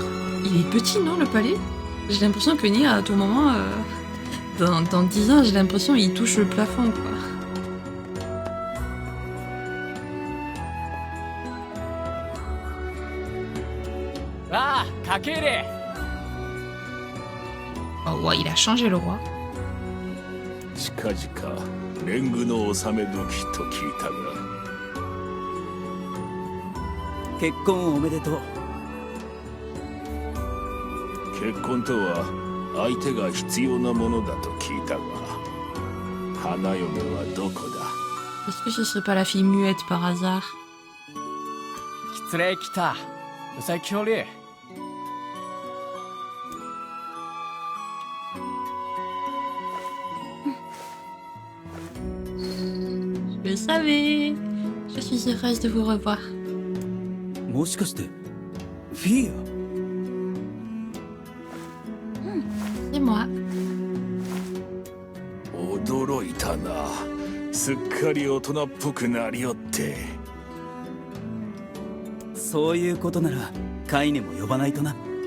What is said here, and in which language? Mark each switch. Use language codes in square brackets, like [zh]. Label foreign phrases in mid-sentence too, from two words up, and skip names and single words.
[fr] Il est petit, non, le palais? J'ai l'impression que Nier, à tout moment, dans 10 ans, j'ai l'impression qu'il touche le plafond, quoi. Ah, Kakere. Oh, ouais, il a changé le roi. [ja] 近々年貢の納め時と聞いたが結婚おめでとう。結婚とは相手が必要なものだと聞いたが、花嫁はどこだ？ [fr] Est-ce que ce serait pas la fille muette par hasard? [ja] 失礼来た。うさきおり。 [fr] Je le savais. Je suis heureuse de vous revoir. [ja] もしかしてフィーア？ [fr] C'est moi. [ja] 驚いたな。すっかり大人っぽくなりよって。そういうことならカイネも呼ばないとな。